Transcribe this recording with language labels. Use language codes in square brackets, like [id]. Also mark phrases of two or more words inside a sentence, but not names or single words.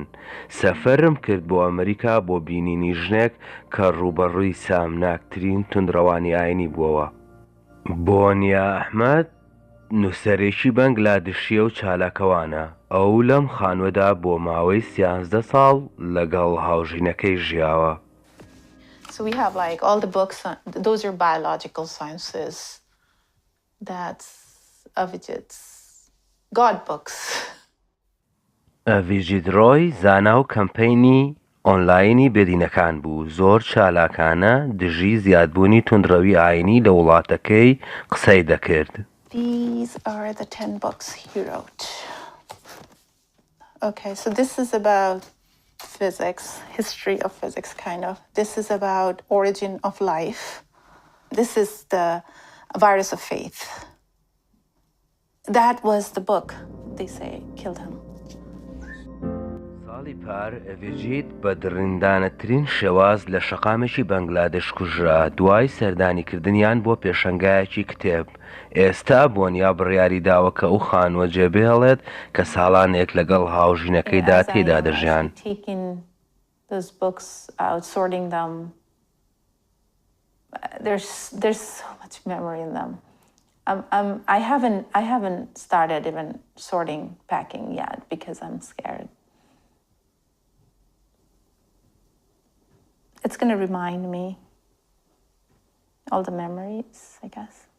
[ckb] سەفەرم کرد بۆ ئەمریکا بۆ بینینی ژنێک کە ڕوبەڕووی سامناکترین توندڕەوانی ئاینی بووەوە. بۆنیا ئەحمەد نووسەرێکی بەنگلادێشیە و چالاکەوانە. ئەو لەم خانوەدا بۆ ماوەی 13 ساڵ لەگەڵ هاوژینەکەی ژیاوە. [en] So we have like all the books, those are biological sciences. That's Avijit's God books. [ckb] Avijit Roy زانا و کەمپەینی ئۆنلاینی بێدینەکان بوو، زۆر چالاکانە دژی زیادبوونی توندڕەوی ئاینی لە وڵاتەکەی قسەی دەکرد. [en] These are the 10 books he wrote. Okay, so this is about physics, history of physics, kind of. This is about origin of life. This is the virus of faith. That was the book, they say, killed him. [ckb] ساڵی پار ئەڤێجیت بە دڕندانەترین شێواز لە شەقامێکی بەنگلادێش کوژرا دوای سەردانیکردنیان بۆ پێشەنگایەکی کتێب. ئێستا بۆنیا بڕیاری داوە کە ئەو خانووە جێبێڵێت کە ساڵانێک لەگەڵ هاوژینەکەیدا تێدا دەژیان. [en] Those books out, sorting them. There's so much memory in them. I haven't started even sorting, packing yet because I'm scared. It's going to remind me all the memories, I guess.